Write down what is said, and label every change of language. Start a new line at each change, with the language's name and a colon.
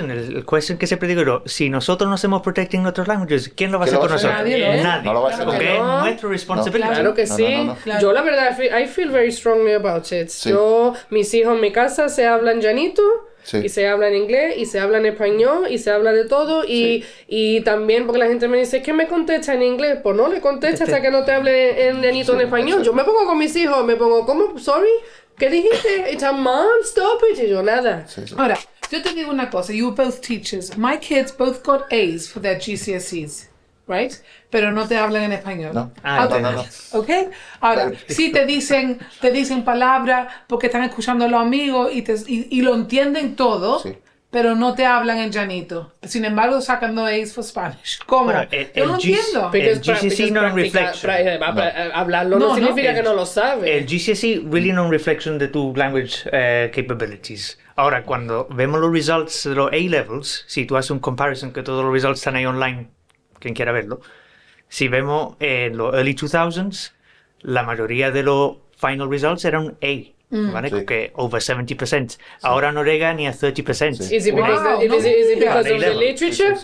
Spanish: el question que siempre digo yo, si nosotros no hacemos protecting nuestros languages, ¿quién lo va a hacer por nosotros? Nadie. No lo va a hacer. Porque es nuestra responsabilidad. Claro que sí. Claro. Yo la verdad,
English: I feel very strongly about it.
Spanish: Sí. Mis hijos en mi casa se hablan llanito. Sí. Y se habla en inglés, y se habla en español, y se habla de todo, y también porque la gente me dice, ¿qué me contesta en inglés? Pues no le contesta hasta que no te hable en llanito en español. Yo me pongo con mis hijos, ¿cómo?
English: Sorry,
Spanish: ¿qué dijiste?
English: It's a mom, stop it.
Spanish: Y yo, nada. Ahora, yo te digo una cosa,
English: you were both teachers. My kids both got A's for their GCSEs, right?
Spanish: Pero no te hablan en español. No. No. ¿Ok? Ahora, sí te dicen palabras porque están escuchando a los amigos y lo entienden todo, pero no te hablan en llanito. Sin embargo, sacan no
English: A's for Spanish.
Spanish: ¿Cómo? Bueno, yo no entiendo. El GCSE no es reflection. Hablarlo no significa que no lo sabe. El GCSE really no es reflection de tu
English: language capabilities.
Spanish: Ahora, cuando vemos los results de los A-levels, si tú haces un comparison que todos los results están ahí online, quien quiera verlo, si vemos en los
English: early 2000s,
Spanish: la mayoría de los
English: final results
Spanish: eran A. ¿Vale? Que over 70%. Ahora no llega ni a 30%.
English: Is it because of the literature?